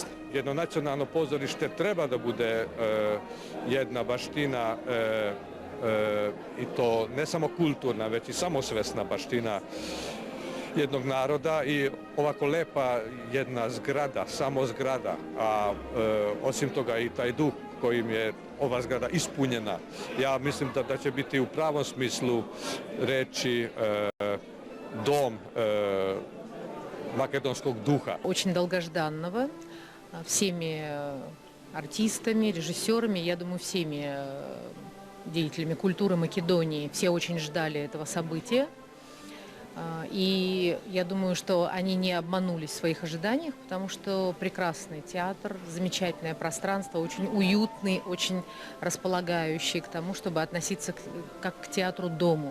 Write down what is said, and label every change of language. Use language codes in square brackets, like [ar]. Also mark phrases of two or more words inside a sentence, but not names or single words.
[sr] Jedno nacionalno pozorište treba da bude jedna baština i to ne samo kulturna, već i samosvesna baština jednog naroda i ovako lepa jedna zgrada, samo zgrada, a osim toga i taj duh kojim je ova zgrada ispunjena. Ja mislim da će biti u pravom smislu reči dom македонскog духа. [ru] Очень долгожданного всеми артистами, режиссерами, я думаю, всеми деятелями культуры Македонии. Все очень ждали этого события. И я думаю, что они не обманулись в своих ожиданиях, потому что прекрасный театр, замечательное пространство, очень уютный, очень располагающий к тому, чтобы относиться как к театру-дому.